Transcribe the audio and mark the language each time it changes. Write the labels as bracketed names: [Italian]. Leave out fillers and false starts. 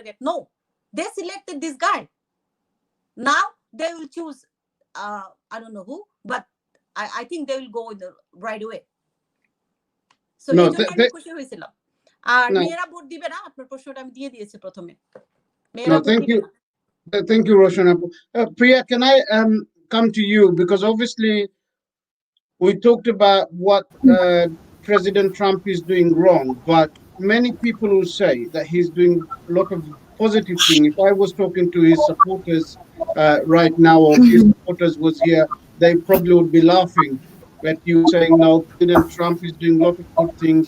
[English] No, they selected this guy. Now they will choose, I don't know who, but I think they will go in the right way. [Bangla] So এই জন্য আমি খুশি হয়েছিলাম। আর মেয়েরা vote দিবে না, আপনার প্রশ্নটা আমি দিয়ে দিয়েছি প্রথমে, মেয়েরা ভোট দিবে না। [English] Thank you, Rowshan. Priya, can I come to you, because obviously we talked about what President Trump is doing wrong, but many people will say that he's doing a lot of positive things. If I was talking to his supporters right now, or if his supporters was here, they probably would be laughing at you saying, no, President Trump is doing a lot of good things.